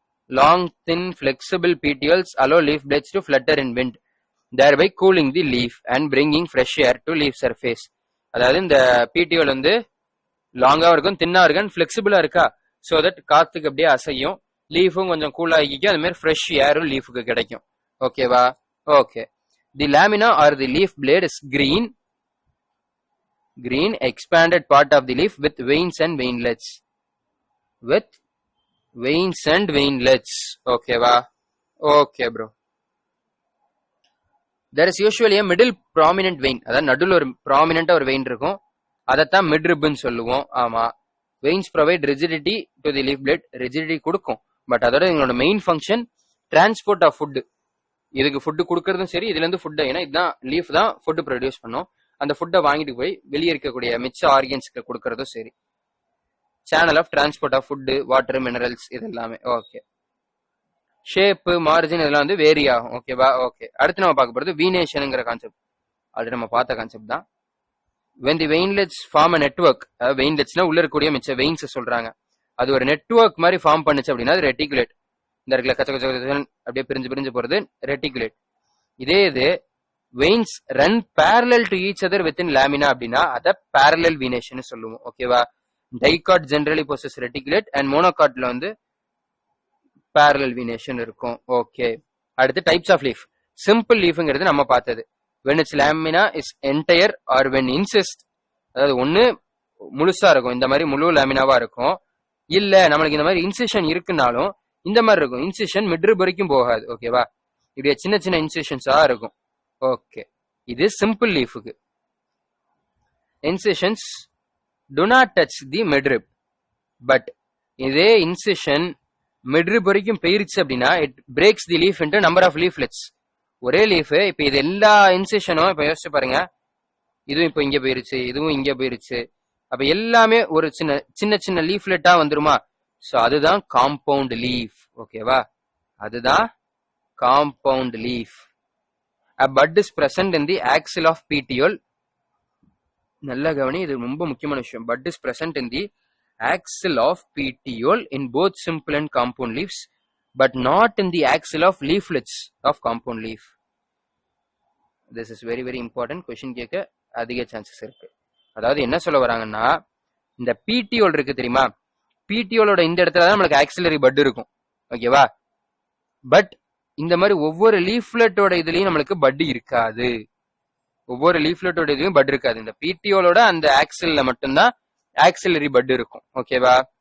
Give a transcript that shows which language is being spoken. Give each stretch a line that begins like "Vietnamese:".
English: Long thin flexible petioles allow leaf blades to flutter in wind, thereby cooling the leaf and bringing fresh air to leaf surface.
Tamil: அதாவது இந்த petiole வந்து லாங்கா இருக்கும், தின்னா இருக்கும், பிளெக்சிபிளா இருக்கா, சோ தட் காத்துக்கு அப்படியே அசையும், லீஃபும் கொஞ்சம் கூல் ஆகிக்கும், அது மாதிரி ஃப்ரெஷ் ஏரும் லீஃபுக்கு கிடைக்கும். ஓகேவா? Okay.
English: The lamina or the leaf blade is green expanded part of the leaf with veins and veinlets. With veins and veinlets.
Tamil: ஓகேவா? Okay bro.
English: There is usually a middle prominent vein.
Tamil: அதாவது நடுவில் ஒரு ப்ராமினெண்டா ஒரு vein இருக்கும், அதைத்தான் mid ரிப்னு சொல்லுவோம். ஆமா.
English: veins provide rigidity to the leaf blade, rigidity
Tamil: கொடுக்கும்.
English: but
Tamil: அதோட எங்களோட
English: Main function transport of food.
Tamil: இதுக்கு ஃபுட்டு கொடுக்கறதும் சரி, இதுல இருந்து ஃபுட், ஏன்னா இதுதான் லீஃப் தான் ஃபுட் ப்ரொடியூஸ் பண்ணும், அந்த ஃபுட்டை வாங்கிட்டு போய் வெளியே இருக்கக்கூடிய மிச்ச ஆர்கன்ஸ்க்கு கொடுக்கறதும் சரி.
English: channel of transport of food, water, minerals,
Tamil: இது எல்லாமே.
English: Okay.
Tamil: ஷேப்பு, மார்ஜின் இதெல்லாம் வந்து வேரி ஆகும். ஓகேவா? ஓகே. அடுத்து நம்ம பார்க்க போறது வீனேஷனுங்கிற கான்செப்ட். ஆல்ரெடி நம்ம பார்த்த கான்செப்ட் தான்.
English: when the veinlets form a network,
Tamil: வெயின்லெட்ஸ்னா உள்ள இருக்கக்கூடிய மிச்ச வெயின்ஸ் சொல்றாங்க, அது ஒரு நெட்வொர்க் மாதிரி ஃபார்ம் பண்ணுச்சு அப்படின்னா அது ரெட்டிகுலேட். இந்த இடத்துல கச்ச கச்ச அப்படியே பிரிஞ்சு பிரிஞ்சு போறது ரெட்டிகுலேட். இதே இது veins run
English: parallel to each other within lamina
Tamil: அப்படின்னா அத parallel venation சொல்லுவோம். ஓகேவா?
English: Dicot generally possess reticulate and monocotyl வந்து parallel venation இருக்கும்.
Tamil: ஓகே. அடுத்து டைப்ஸ் ஆஃப் லீஃப். சிம்பிள் லீஃப்ங்கிறது நம்ம பார்த்தது.
English: when its lamina is entire or when incest,
Tamil: அதாவது ஒண்ணு முழுசா இருக்கும், இந்த மாதிரி முழு லாமினாவா இருக்கும், இல்ல நம்மளுக்கு இந்த மாதிரி இன்சிஷன் இருக்குனாலும் இந்த மாதிரி இருக்கும். இன்சிஷன் மிட்ரிப் வரைக்கும் போகாது. ஓகேவா? இப்படியே சின்ன சின்ன இன்சிஷன்ஸா இருக்கும். ஓகே. இது simple லீஃபுக்கு.
English: incisions do not touch the midrib,
Tamil: but இதே இன்சிஷன் மிட்ரிப் வரைக்கும் போயிருச்சு அப்படின்னா
English: it breaks the leaf into number of leaflets.
Tamil: ஒரே லீஃப். இப்ப இது எல்லா இன்சிஷனும் இப்ப யோசிச்சு பாருங்க, இதுவும் இப்ப இங்க போயிருச்சு, இதுவும் இங்க போயிருச்சு. அப்ப எல்லாமே ஒரு சின்ன சின்ன சின்ன லீஃப்லெட்டா வந்துருமா? சோ அதுதான் காம்பவுண்ட் லீஃப். ஓகேவா? அதுதான் compound leaf.
English: A bud is present in the axil of petiole.
Tamil: நல்ல கவனி, இது ரொம்ப முக்கியமான விஷயம்.
English: Bud is present in the axil of petiole in both simple and compound leaves, but not in the axil of leaflets of compound leaf. This is very very important.
Tamil: Question கேட்க அதிக chances இருக்கு. அதாவது என்ன சொல்ல வராங்கன்னா, இந்த petiole இருக்கு தெரியுமா, petiole இந்த இடத்துல தான் நம்மளுக்கு ஆக்சிலரி பட் இருக்கும். ஓகேவா? பட் இந்த மாதிரி ஒவ்வொரு லீஃப்லெட்டோட இதுலயும் நம்மளுக்கு பட் இருக்காது. ஒவ்வொரு லீஃப்லெட்டோட இதுலயும் பட் இருக்காது. இந்த பிடிஓலோட அந்த ஆக்சில்ல மட்டும்தான் ஆக்சிலரி பட் இருக்கும். ஓகேவா?